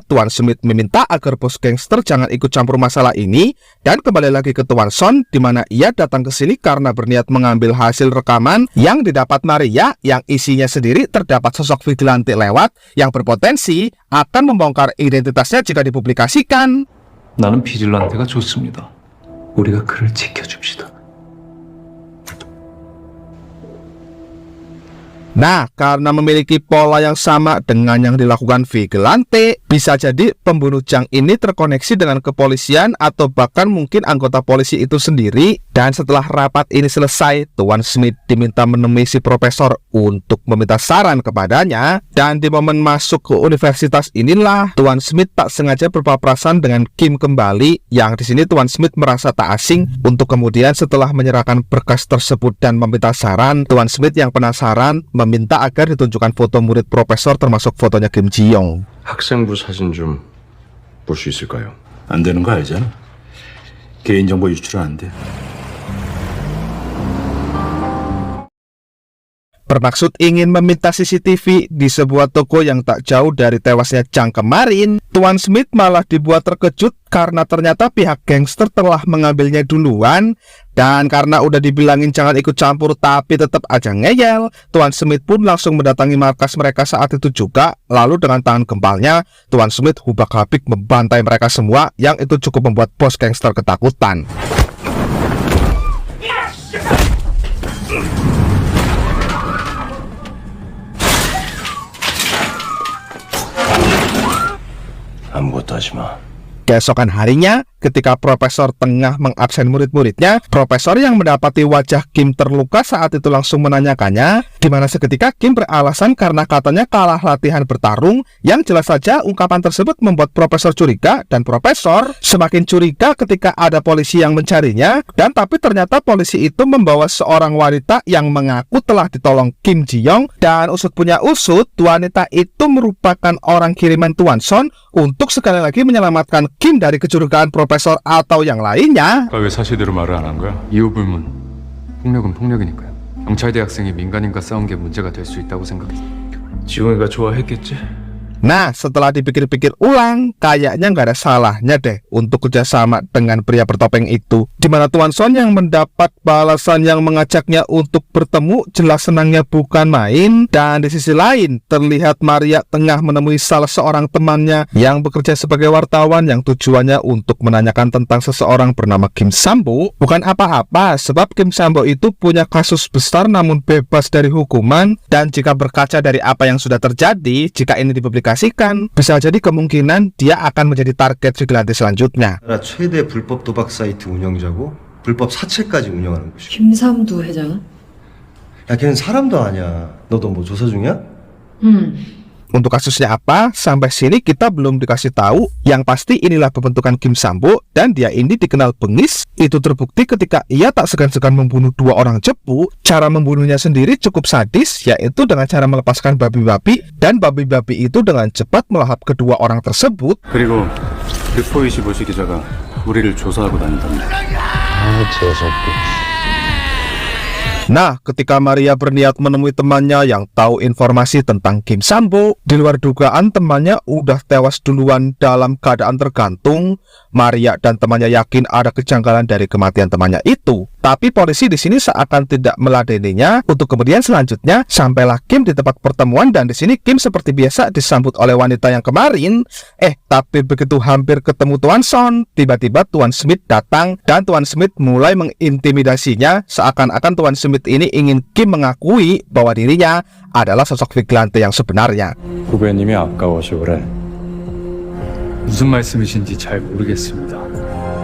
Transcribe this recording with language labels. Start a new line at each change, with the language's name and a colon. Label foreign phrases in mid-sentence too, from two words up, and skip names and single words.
Indonesian: Tuan Smith meminta agar bos gangster jangan ikut campur masalah ini dan kembali lagi ke Tuan Son, di mana ia datang ke sini karena berniat mengambil hasil rekaman yang didapat Maria yang isinya sendiri terdapat sosok vigilante lewat yang berpotensi akan membongkar identitasnya jika dipublikasikan.
Korean: 나는 비질란테가 좋습니다. 우리가 그를 지켜줍시다.
Indonesian: Nah, karena memiliki pola yang sama dengan yang dilakukan Vigilante, bisa jadi pembunuh Jang ini terkoneksi dengan kepolisian atau bahkan mungkin anggota polisi itu sendiri. Dan setelah rapat ini selesai, Tuan Smith diminta menemui si profesor untuk meminta saran kepadanya. Dan di momen masuk ke universitas inilah Tuan Smith tak sengaja berpapasan dengan Kim kembali. Yang di sini Tuan Smith merasa tak asing untuk kemudian setelah menyerahkan berkas tersebut dan meminta saran, Tuan Smith yang penasaran meminta agar ditunjukkan foto murid profesor termasuk fotonya Kim Ji Young.
Korean: 학생부 사진 좀 볼 수 있을까요? 안 되는 거 알잖아. 개인정보 유출은 안 돼.
Indonesian: Bermaksud ingin meminta CCTV di sebuah toko yang tak jauh dari tewasnya Jang kemarin. Tuan Smith malah dibuat terkejut karena ternyata pihak gangster telah mengambilnya duluan. Dan karena udah dibilangin jangan ikut campur tapi tetap aja ngeyel, Tuan Smith pun langsung mendatangi markas mereka saat itu juga. Lalu dengan tangan gempalnya, Tuan Smith hubak-habik membantai mereka semua yang itu cukup membuat bos gangster ketakutan.
Korean: 아무것도 하지 마.
Indonesian: Keesokan harinya, ketika profesor tengah mengabsen murid-muridnya, profesor yang mendapati wajah Kim terluka saat itu langsung menanyakannya, di mana seketika Kim beralasan karena katanya kalah latihan bertarung. Yang jelas saja ungkapan tersebut membuat profesor curiga dan profesor semakin curiga ketika ada polisi yang mencarinya. Dan tapi ternyata polisi itu membawa seorang wanita yang mengaku telah ditolong Kim Ji Young. Dan usut punya usut, wanita itu merupakan orang kiriman Tuan Son untuk sekali lagi menyelamatkan Kim dari kecurigaan profesor atau yang lainnya.
Korean: 왜 사실대로 말을 안 한 거야? 이유 불문. 폭력은 폭력이니까요. 경찰대 학생이 민간인과 싸운 게 문제가 될 수 있다고 생각했어. 지웅이가 좋아했겠지?
Indonesian: Nah, setelah dipikir-pikir ulang, kayaknya nggak ada salahnya deh untuk kerjasama dengan pria bertopeng itu. Dimana Tuan Son yang mendapat balasan yang mengajaknya untuk bertemu jelas senangnya bukan main. Dan di sisi lain, terlihat Maria tengah menemui salah seorang temannya yang bekerja sebagai wartawan yang tujuannya untuk menanyakan tentang seseorang bernama Kim Sambo. Bukan apa-apa, sebab Kim Sambo itu punya kasus besar namun bebas dari hukuman. Dan jika berkaca dari apa yang sudah terjadi, jika ini dipublikasikan, bisa jadi kemungkinan dia akan menjadi target vigilante selanjutnya.
Korean: 나라 최대 불법 도박 사이트 운영자고 불법 사채까지 운영하는 곳이야. 김삼두 회장은? 야, 걔는 사람도 아니야. 너도 뭐 조사 중이야?
Indonesian: Untuk kasusnya apa, sampai sini kita belum dikasih tahu. Yang pasti inilah pembentukan Kim Sambo dan dia ini dikenal bengis. Itu terbukti ketika ia tak segan-segan membunuh 2 orang cepu. Cara membunuhnya sendiri cukup sadis, yaitu dengan cara melepaskan babi-babi dan babi-babi itu dengan cepat melahap kedua orang tersebut.
Korean: 그리고 빅보이 25시 기자가 우리를 조사하고 다닌답니다.
Indonesian: Nah, ketika Maria berniat menemui temannya yang tahu informasi tentang Kim Sambo, di luar dugaan temannya udah tewas duluan dalam keadaan tergantung. Maria dan temannya yakin ada kejanggalan dari kematian temannya itu. Tapi polisi di sini seakan tidak meladeninya. Untuk kemudian selanjutnya sampailah Kim di tempat pertemuan dan di sini Kim seperti biasa disambut oleh wanita yang kemarin. Tapi begitu hampir ketemu Tuan Son, tiba-tiba Tuan Smith datang dan Tuan Smith mulai mengintimidasinya seakan-akan Tuan Smith ini ingin Kim mengakui bahwa dirinya adalah sosok vigilante yang sebenarnya.
Korean: 후배님이 아까워서 그래. 무슨 말씀이신지 잘 모르겠습니다.